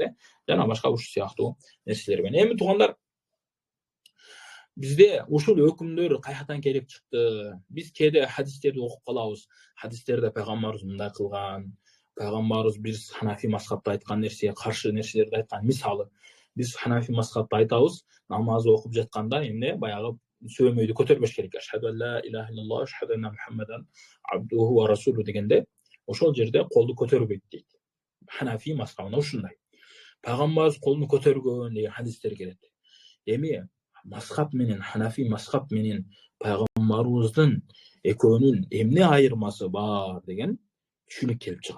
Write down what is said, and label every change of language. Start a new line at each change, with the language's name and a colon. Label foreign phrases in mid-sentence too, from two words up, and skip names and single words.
Kyrgyz: Жана башка ушул сыяктуу нерселер менен. Эми туугандар, бизде ушул өкүмдөр каяктан келип чыкты? Биз кээде хадистерди окуп калабыз. Хадистерде пайгамбарыбыз мындай кылган, пайгамбарыбыз биз ханафи мазхабта айткан нерсеге каршы нерселерди айткан. Мисалы, биз ханафи мазхабта айтабыз, намаз окуп жатканда эмне, баягы сөймөйдү көтөрбөш керек.
Arabic: أشهد لا إله إلا الله، أشهد أن محمدا عبده ورسوله
Kyrgyz: дегенде, ошол жерде колду көтөрбөйт дейт. Ханафи мазхабында ушундай. Пайгамбарыбыз колун көтөргөн деген хадистер келет. Эми мазхаб менен, ханафи мазхаб менен пайгамбарыбыздын экөөнүн эмне айырмасы бар деген түшүнүк келип чыгат.